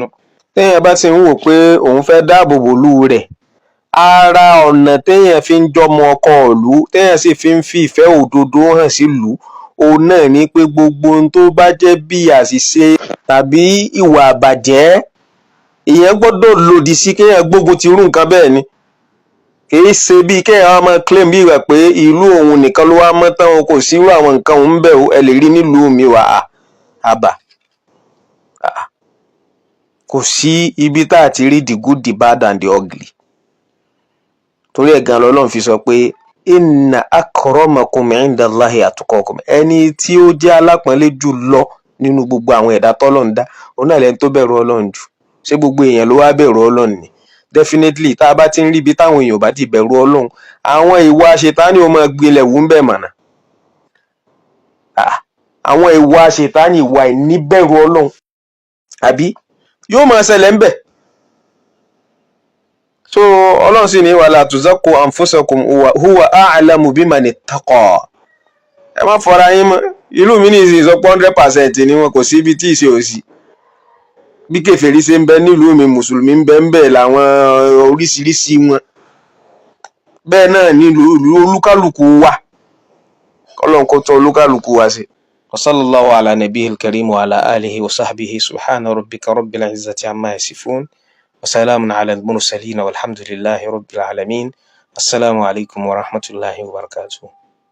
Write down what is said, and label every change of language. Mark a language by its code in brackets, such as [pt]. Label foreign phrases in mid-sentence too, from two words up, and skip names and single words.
[yo] Téèyàn bá ti ń wò pé òun fẹ́ dáàbò bò lú rẹ̀, ara ọ̀nà téèyàn fi ń jọmọ ọkọ ìlú téèyàn sì fi ń fi ìfẹ́ òdodo hàn sí ìlú òun náà ni pé gbogbo ohun tó bá jẹ́ bí àṣìṣe tàbí ìwà àbàjẹ́ èèyàn gbọ́dọ̀ lòdì sí kéèyàn gbógun ti irú nǹkan bẹ́ẹ̀ ni kìí ṣe bí kéèyàn wá máa claim bí ìgbà pé ìlú òun nìkan ló wá mọ́ tán kò sí irú àwọn nǹkan òun bẹ̀ ẹ lè rí nílùú mi wà àbà kò sí ibi tá a ti rí [en] the good the bad and the ugly [yo] torí ẹ̀ gan lọ́lọ́run fi sọ pé [ar] إن أكرمكم عند الله أتقاكم [yo] ẹni tí ó jẹ́ alápọ̀nlé jù lọ nínú gbogbo àwọn ẹ̀dá tọ́lọ́run dá òun náà lẹni tó bẹ̀rù Ọlọ́run jù ṣé gbogbo èèyàn ló wá bẹ̀rù Ọlọ́run ni definitely tá a bá ti ń rí ibi táwọn èèyàn bá ti bẹ̀rù Ọlọ́run àwọn ìwà ṣètánì ó máa gbilẹ̀ wù ń bẹ̀ mọ̀nà àwọn ìwà ṣètánì ìwà ìníbẹ̀rù Ọlọ́run àbí yóò máa ṣẹlẹ̀ ń bẹ̀ so Ọlọ́run sì ní wala [ar] تزكوا أنفسكم هو أعلم بمن اتقى [yo] ẹ má fọra yín mọ́ ìlú mi ní ìsìn sọ pé 100% ni wọn kò sí ibi tí ìṣe òsì bí kèfèrí ṣe ń bẹ nílùú mi mùsùlùmí ń bẹ ń bẹ làwọn oríṣiríṣi wọn bẹ́ẹ̀ náà nílùú olúkálùkù wà Ọlọ́run kó tọ́ olúkálùkù wá sí. [ar] وصلى الله على نبيه الكريم وعلى آله وصحبه سبحان ربك رب العزة عما يصفون وسلام على المرسلين والحمد لله رب العالمين. السلام عليكم ورحمة الله وبركاته.